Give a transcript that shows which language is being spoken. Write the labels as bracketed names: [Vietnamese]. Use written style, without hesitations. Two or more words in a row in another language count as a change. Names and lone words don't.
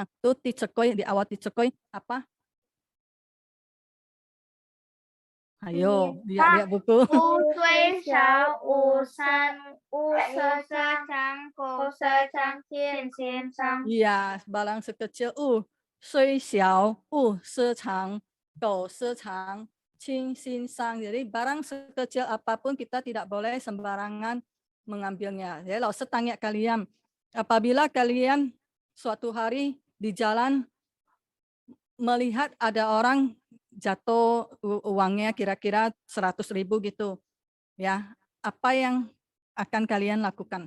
[Indonesian] Itu Teacher Koi, di awal Teacher Koi apa? Ayo, lihat buku. Iya, barang sekecil [Chinese] 虽小勿私藏，狗私藏，亲心伤. [Indonesian] Jadi barang sekecil apapun kita tidak boleh sembarangan mengambilnya. Jadi lalu tanya kalian, apabila kalian suatu hari di jalan melihat ada orang jatuh uangnya kira-kira 100.000 gitu, ya, apa yang akan kalian lakukan?